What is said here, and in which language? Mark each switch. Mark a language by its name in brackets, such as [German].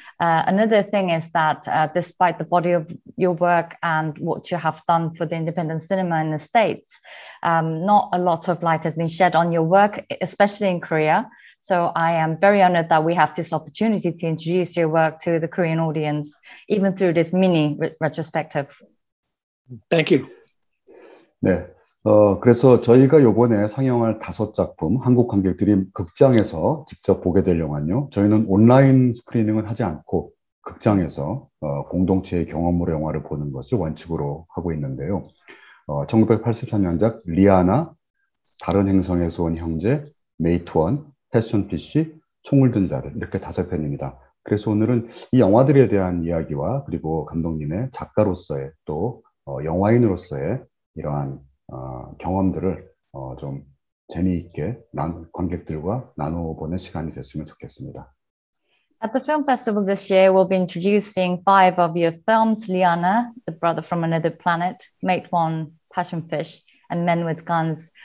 [English] Another thing is that despite the body of your work and what you have done for the independent cinema in the States, not a lot of light has been shed on your work, especially in Korea. So I am very honored that we have this opportunity to introduce your work to the Korean audience, even through this mini retrospective. Thank you. [Korean] 네. 그래서 저희가 이번에 상영할 5작품, 한국 관객들이 극장에서 직접 보게 될 영화는요. 저희는 온라인 스크리닝은 하지 않고 극장에서 공동체의 경험으로 영화를 보는 것을 원칙으로 하고 있는데요. 1983년작 리아나, 다른 행성에서 온 형제, 메이트원, 패션 PC, 총을 든 자들 이렇게 5편입니다. 그래서 오늘은 이 영화들에 대한 이야기와 그리고 감독님의 작가로서의 또 영화인으로서의 이러한 경험들을 좀 재미있게 관객들과 나눠보는 시간이 됐으면 좋겠습니다. [English] At the film festival this year, we'll be introducing 5 of your films: Liana, The Brother from Another Planet, Mate One, Passion Fish, and Men with Guns.